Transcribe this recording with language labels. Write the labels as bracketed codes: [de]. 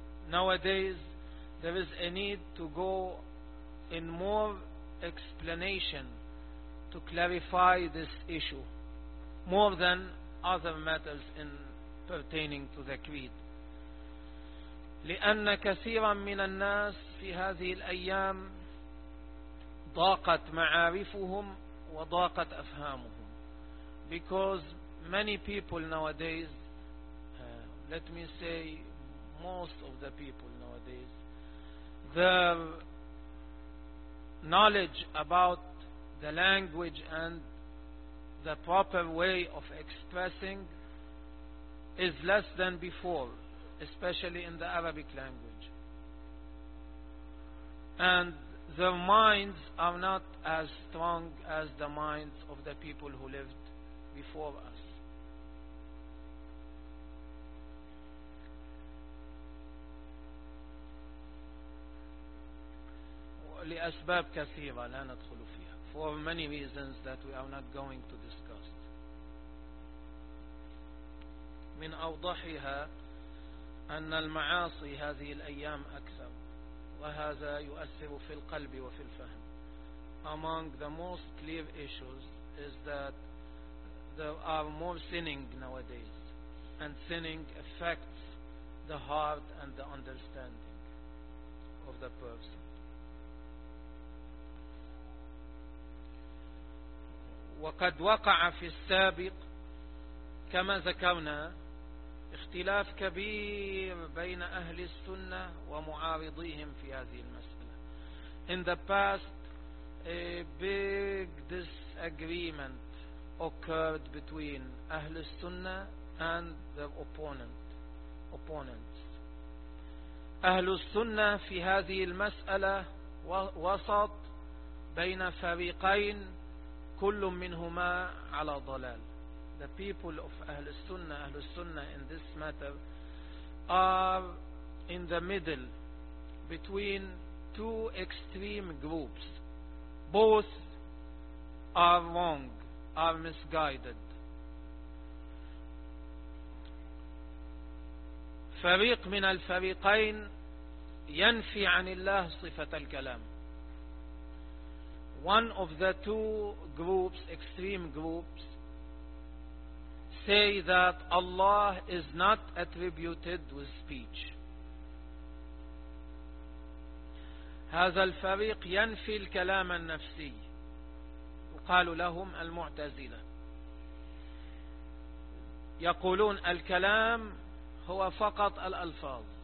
[en] Nowadays there is a need to go in more explanation to clarify this issue more than other matters in pertaining to the creed. [ar] لأن كثيرا من الناس في هذه الأيام ضاقت معارفهم وضاقت أفهامهم. [en] Because many people nowadays, let me say most of the people nowadays, their knowledge about the language and the proper way of expressing is less than before, especially in the Arabic language. And their minds are not as strong as the minds of the people who lived before us. [ar] لأسباب كثيرة لا ندخل فيها. [en] For many reasons that we are not going to discuss. [ar] من أوضحها أن المعاصي هذه الأيام أكثر وهذا يؤثر في القلب وفي الفهم. [en] Among the most clear issues is that there are more sinning nowadays and sinning affects the heart and the understanding of the person. [ar] وقد وقع في السابق كما ذكرنا اختلاف كبير بين أهل السنة ومعارضيهم في هذه المسألة. [en] In the past, a big disagreement occurred between أهل السنة and their opponents. [ar] أهل السنة في هذه المسألة وسط بين فريقين كل منهما على ضلال. [en] The people of Ahl-Sunnah in this matter are in the middle between two extreme groups. Both are wrong, are misguided. [ar] فريق من الفريقين ينفي عن الله صفة الكلام. [en] One of the two groups, extreme groups, say that Allah is not attributed with speech. [ar] هذا الفريق ينفي الكلام النفسي وقالوا لهم المعتزلة. يقولون الكلام هو فقط الألفاظ.